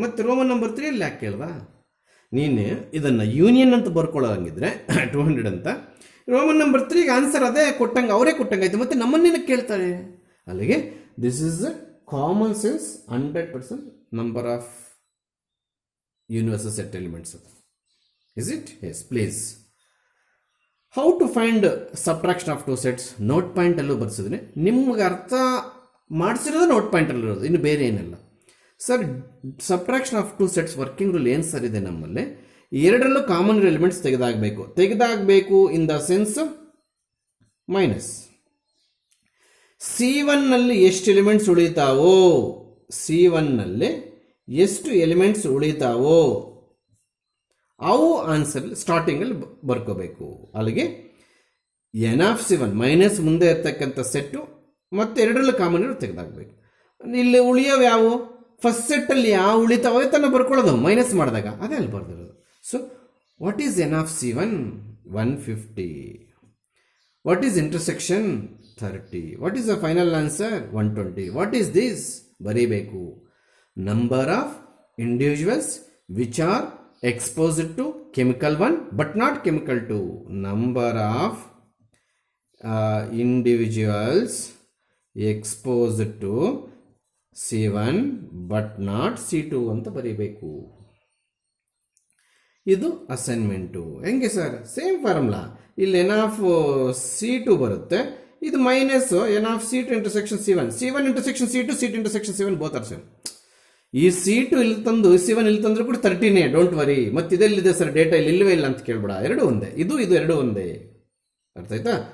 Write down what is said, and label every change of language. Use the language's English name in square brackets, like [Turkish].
[Kannada] ಮತ್ತು Roman number 3 ಅಲ್ಲಿ ಯಾಕೆ ಕೇಳ್ವಾ? ನೀನು ಇದನ್ನು ಯೂನಿಯನ್ ಅಂತ ಬರ್ಕೊಳ್ಳೋಂಗಿದ್ರೆ 200 ಅಂತ, ರೋಮನ್ ನಂಬರ್ 3ಗೆ ಆನ್ಸರ್ ಅದೇ ಕೊಟ್ಟಂಗೆ, ಅವರೇ ಕೊಟ್ಟಂಗಾಯ್ತು. ಮತ್ತು ನಮ್ಮನ್ನೇನಕ್ಕೆ ಕೇಳ್ತಾರೆ? ಅಲ್ಲಿಗೆ [English] This is common sense 100% number of universal set elements. Is it? Yes, please. How to find subtraction of two sets? [Kannada] Note point ಅಲ್ಲೂ ಬರ್ಸಿದ್ರೆ ನಿಮ್ಗೆ ಅರ್ಥ ಮಾಡಿಸಿರೋದು ನೋಟ್ ಪಾಯಿಂಟ್ ಅಲ್ಲಿರೋದು, ಇನ್ನು ಬೇರೆ ಏನಿಲ್ಲ. [English] sir subtraction of two sets working rule [Kannada] ಏನು sir ಇದೆ ನಮ್ಮಲ್ಲಿ? ಎರಡರಲ್ಲೂ common elements ತೆಗೆದಾಗಬೇಕು [English] In the sense minus. [Kannada] C1 ನಲ್ಲಿ ಎಷ್ಟು ಎಲಿಮೆಂಟ್ಸ್ ಉಳಿತಾವೋ, C1 ನಲ್ಲಿ ಎಷ್ಟು ಎಲಿಮೆಂಟ್ಸ್ ಉಳಿತಾವೋ ಅವು ಆನ್ಸರ್ ಸ್ಟಾರ್ಟಿಂಗಲ್ಲಿ ಬರ್ಕೋಬೇಕು. ಅಲ್ಲಿಗೆ ಎನ್ ಆಫ್ C1 ಮೈನಸ್ ಮುಂದೆ ಇರ್ತಕ್ಕಂಥ ಸೆಟ್ಟು ಮತ್ತು ಎರಡರಲ್ಲೂ ಕಾಮನ್ ಇರೋ ತೆಗೆದಾಗಬೇಕು. ಇಲ್ಲಿ ಉಳಿಯೋವು ಯಾವುವು? ಫಸ್ಟ್ ಸೆಟ್ಟಲ್ಲಿ ಯಾವ ಉಳಿತಾವೋ ತನ್ನ ಬರ್ಕೊಳ್ಳೋದು ಮೈನಸ್ ಮಾಡಿದಾಗ ಅದೇ ಅಲ್ಲಿ ಬರ್ದಿರೋದು. [English] So what is n of C1? 150. What is intersection? 30. What is the final answer? 120. What is this? [Kannada] ಬರೀಬೇಕು. [English] Number of individuals which are exposed to chemical 1 but not chemical 2. Number of individuals exposed to C1 but not C2 [Kannada] ಅಂತ ಬರೀಬೇಕು. ಇದು assignment. ಹೆಂಗೆ sir? Same formula. ಇಲ್ಲಿ N of C2 ಬರುತ್ತೆ, ಇದು minus N of C2 intersection C1. C1 intersection C2, C2 intersection C1 [English] Both are same. [Kannada] ಈ C2 ಇಲ್ಲಿ ತಂದು C1 ಇಲ್ಲಿ ತಂದ್ರೆ ಕೂಡ 30ನೇ, [English] Don't worry. [Kannada] ಮತ್ತೆ ಇದೆಲ್ಲಿದೆ ಸರ್ ಡೇಟಾ? ಇಲ್ಲಿ ಇಲ್ಲವೇ ಇಲ್ಲ ಅಂತ ಕೇಳ್ಬೇಡ, ಎರಡು ಒಂದೇ. ಇದು ಎರಡು ಒಂದೇ, ಅರ್ಥ ಆಯ್ತಾ?